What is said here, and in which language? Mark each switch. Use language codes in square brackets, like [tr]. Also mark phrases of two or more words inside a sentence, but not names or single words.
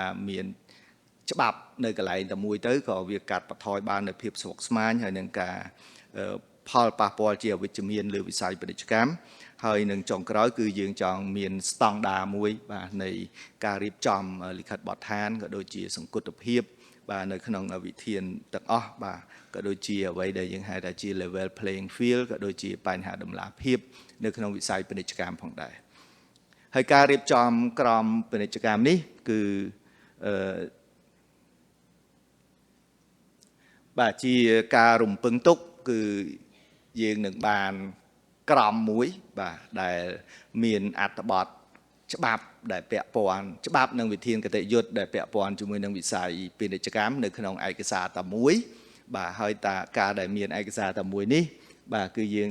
[km] មានច្បាប់នៅកន្លែងតែមួយទៅក៏វាកាត់បន្ថយបាននូវភាពស្មុគស្មាញហើយនឹងការផលប៉ះពាល់ជាអវិជ្ជ មានលើវិស័យពាណិជ្ជកម្មហើយនឹងចុងក្រោយគឺយើងចង់មានស្តង់ដារមួយបាទនៃការរៀបចំលិខិតបទដ្ឋានក៏ដូចជាសង្គតភាពបាទនៅក្នុងវិធានទាំងអស់បាទក៏ដូចជាអ្វីដែលយើងហៅថាជា [en] level playing field [km] ក៏ដូចជាបញ្ហាតម្លាភាពនៅក្នុងវិស័យពាណិជ្ជកម្មផងដែរហើយការរៀបចំក្រមពាណិជ្ជកម្មនេះគឺ បាទជាការរំពឹងទុកគឺយើងនឹងបានក្រមមួយបាទដែលមានអត្ថបទច្បាប់ដែលពាក់ព័ន្ធច្បាប់និងវិធានគតិយុត្តដែលពាក់ព័ន្ធជាមួយនឹងវិស័យពាណិជ្ជកម្មនៅក្នុងឯកសារតែមួយបាទហើយតាការដែលមានឯកសារតែមួយនេះបាទគឺយើង